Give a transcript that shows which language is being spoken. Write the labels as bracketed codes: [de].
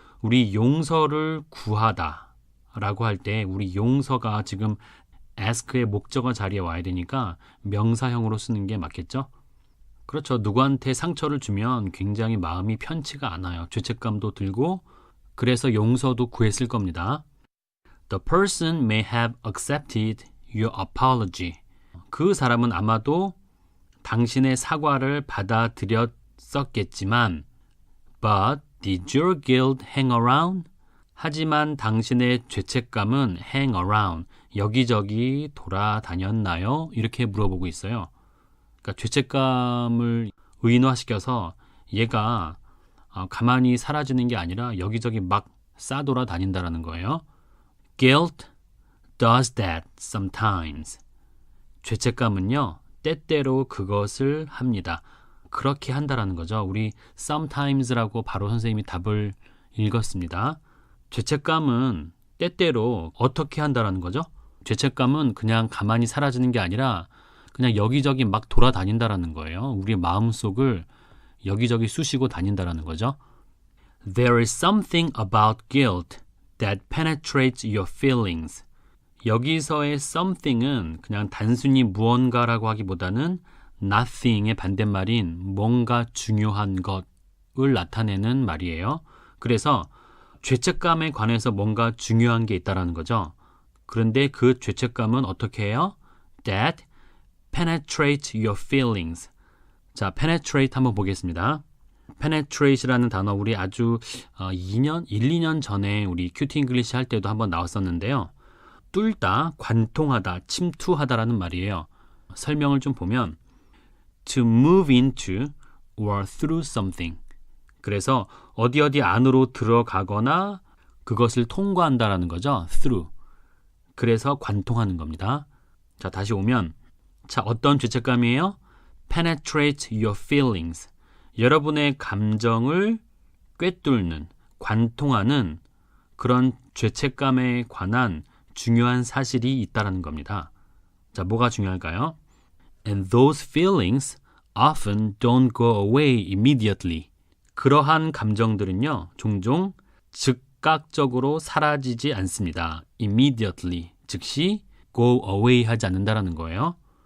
[ko] 우리 용서를 구하다 라고 할 때 우리 용서가 지금 ask의 목적어 자리에 와야 되니까 명사형으로 쓰는 게 맞겠죠? 그렇죠. 누구한테 상처를 주면 굉장히 마음이 편치가 않아요. 죄책감도 들고 그래서 용서도 구했을 겁니다. [en] The person may have accepted your apology. [ko] 그 사람은 아마도 당신의 사과를 받아들였었겠지만 [en] But did your guilt hang around? [ko] 하지만 당신의 죄책감은 hang around, 여기저기 돌아다녔나요? 이렇게 물어보고 있어요. 그러니까 죄책감을 의인화시켜서 얘가 가만히 사라지는 게 아니라 여기저기 막 싸돌아다닌다는 거예요. [en] Guilt does that sometimes. [ko] 죄책감은요, 때때로 그것을 합니다. 그렇게 한다라는 거죠. 우리 sometimes라고 바로 선생님이 답을 읽었습니다. 죄책감은 때때로 어떻게 한다라는 거죠? 죄책감은 그냥 가만히 사라지는 게 아니라 그냥 여기저기 막 돌아다닌다라는 거예요. 우리의 마음속을 여기저기 쑤시고 다닌다라는 거죠. [en] There is something about guilt that penetrates your feelings. [ko] 여기서의 something은 그냥 단순히 무언가라고 하기보다는 nothing의 반대말인 뭔가 중요한 것을 나타내는 말이에요. 그래서 죄책감에 관해서 뭔가 중요한 게 있다라는 거죠. 그런데 그 죄책감은 어떻게 해요? That [en] penetrate your feelings. [ko] 자, penetrate 한번 보겠습니다. penetrate라는 단어 우리 아주 2년 전에 우리 큐티 잉글리시 할 때도 한번 나왔었는데요. 뚫다, 관통하다, 침투하다라는 말이에요. 설명을 좀 보면 [en] to move into or through something. [ko] 그래서 어디 안으로 들어가거나 그것을 통과한다라는 거죠. [en] through. [ko] 그래서 관통하는 겁니다. 자, 다시 오면 자, 어떤 죄책감이에요? [en] penetrate your feelings. [ko] 여러분의 감정을 꿰뚫는, 관통하는 그런 죄책감에 관한 중요한 사실이 있다라는 겁니다. 자, 뭐가 중요할까요? [en] And those feelings often don't go away immediately. [ko] 그러한 감정들은요, 종종 즉각적으로 사라지지 않습니다. immediately, 즉시 go away 하지 않는다라는 거예요.